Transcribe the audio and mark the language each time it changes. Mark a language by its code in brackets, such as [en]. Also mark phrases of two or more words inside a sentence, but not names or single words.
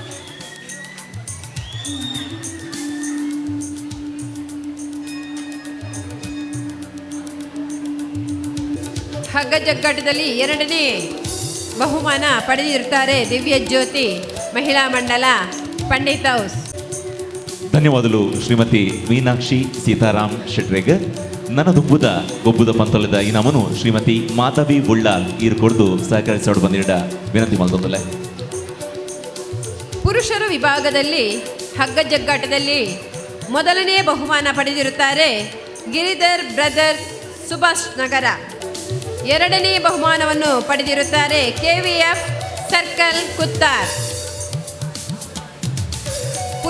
[kn] ಹಗ್ಗ ಜಗ್ಗಾಟದಲ್ಲಿ ಎರಡನೇ ಬಹುಮಾನ ಪಡೆದಿರುತ್ತಾರೆ ದಿವ್ಯ ಜ್ಯೋತಿ ಮಹಿಳಾ ಮಂಡಲ ಪಂಡಿತ್ ಹೌಸ್. ಧನ್ಯವಾದಗಳು ಶ್ರೀಮತಿ ಮೀನಾಕ್ಷಿ ಸೀತಾರಾಮ್ ಶೆಟ್ರೆಗೆ. [tcy] ನನ್ನ ದುಂಬುದ ಗೊಬ್ಬುದ ಪಂತಲದ ಈ ನಮನು ಶ್ರೀಮತಿ ಮಾಧವಿ ಬುಳ್ಳಾಲ್ ಕೊಡ್ದು ಸಹಕರಿಸೋಡು ಬಂದಿಡ ವಿನಂತಿ ಮಾಡ್ತಂದಲೆ. [kn] ಪುರುಷರ ವಿಭಾಗದಲ್ಲಿ ಹಗ್ಗ ಜಗ್ಗಾಟದಲ್ಲಿ ಮೊದಲನೇ ಬಹುಮಾನ ಪಡೆದಿರುತ್ತಾರೆ ಗಿರಿಧರ್ ಬ್ರದರ್ಸ್ ಸುಭಾಷ್ ನಗರ. ಎರಡನೇ ಬಹುಮಾನವನ್ನು ಪಡೆದಿರುತ್ತಾರೆ KVF ಸರ್ಕಲ್ ಕುತ್ತಾರ್.